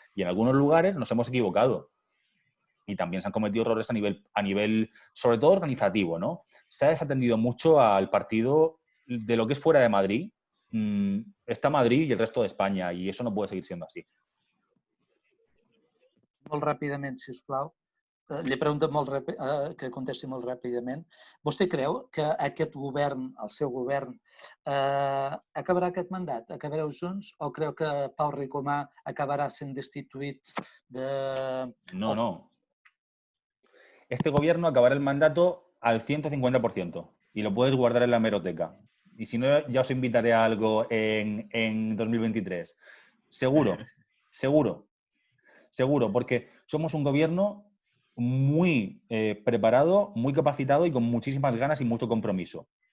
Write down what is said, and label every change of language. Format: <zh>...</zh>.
<es>Y en algunos lugares nos hemos equivocado. Y también se han cometido errores a nivel, sobre todo organizativo, ¿no? Se ha desatendido mucho al partido de lo que es fuera de Madrid. Está Madrid y el resto de España, y eso no puede seguir siendo así.</es> <ca>Molt ràpidament, si us plau. Li pregunto que contesti molt ràpidament. Vostè creu que aquest govern, el seu govern, acabarà aquest mandat? Acabareu junts? O creu que Pau Ricomà acabarà sent destituït de...</ca> <es>No, no. Este gobierno acabará el mandato al 150% y lo puedes guardar en la hemeroteca. Y si no, ya os invitaré a algo en 2023. Seguro, seguro, seguro, porque somos un gobierno muy preparado, muy capacitado y con muchísimas ganas y mucho compromiso.</es>